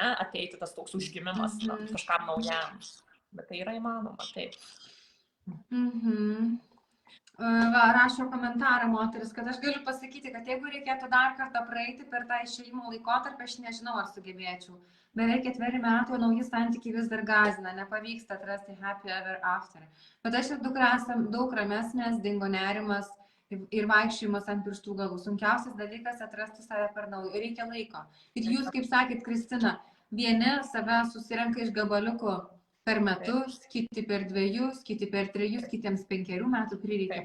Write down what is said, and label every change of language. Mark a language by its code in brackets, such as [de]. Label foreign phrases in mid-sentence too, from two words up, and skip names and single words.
[lt] Ateiti tas toks užgimimas kažkam naujam. Bet tai yra įmanoma, taip. Va, rašo komentarą moteris, kad aš galiu pasakyti, kad jeigu reikėtų dar kartą praeiti per tą išėjimo laikotarpį, aš nežinau, ar sugebėčiau. Beveik 4 metų nauji santykiai vis dar gąsdina, nepavyksta atrasti [en] happy ever after. [lt] Bet aš ir dukra esam daug ramesnės, dingo nerimas ir vaikščiojimas ant pirštų galų. Sunkiausias dalykas atrasti save per naują. Reikia laiko. Ir jūs, kaip sakėt, Kristina, vieni save susirenka iš gabaliukų per metus, kiti per 2, kiti per 3, kitiems 5 metų prireikia.